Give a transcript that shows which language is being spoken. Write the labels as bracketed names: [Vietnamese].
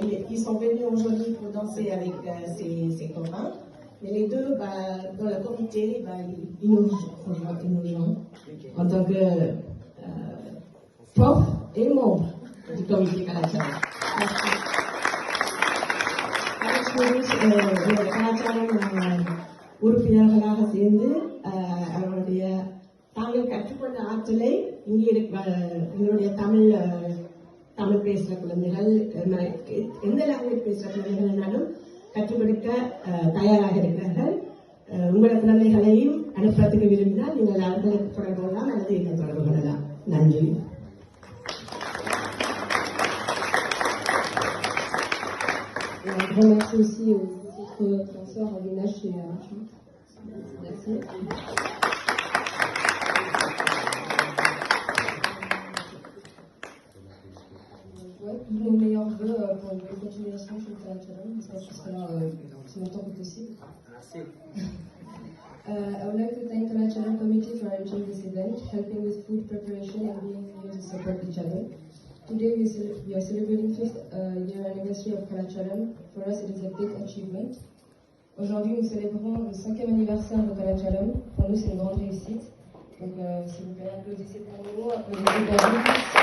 [French] Ils sont venus aujourd'hui pour danser avec ses copains. Mais les deux, dans le comité, ils nous joignent en tant que prof et membre du comité Kalacharam. [Tamil] Kalacharam உறுப்பினர்களாக சேர்ந்து அவருடைய தாங்கள் கற்றுக்கொண்ட ஆற்றலை இங்கே எங்களுடைய தமிழ் பேசுகிற குழந்தைகள் எந்த லாங்குவேஜ் பேசுகிற குழந்தைகள்னாலும் கற்றுக் கொடுக்க தயாராக இருக்கிறார்கள். உங்களோட குழந்தைகளையும் அனுப்புறதுக்கு விரும்பினால் நீங்கள் அவர்களுக்கு தொடர்பு கொள்ளலாம் அல்லது என்ன தொடர்பு கொள்ளலாம். நன்றி. [French] Un grand merci aussi aux autres danseurs, Avinash et Arachut. Merci. Ouais, tous nos meilleurs vœux pour une bonne continuation chez Kalacharam. J'espère que ce sera là aussi longtemps que possible. [English] I would like to thank Kalacharam Committee for arranging this event, helping with food preparation and being here to support each other. Today we are celebrating 5th year anniversary of Kalacharam. For us it is a big achievement. [French] Aujourd'hui nous célébrons le 5e anniversaire de Kalacharam. Pour nous c'est une grande réussite. Donc s'il vous plaît applaudissez pour nous, applaudissez pour nous tous.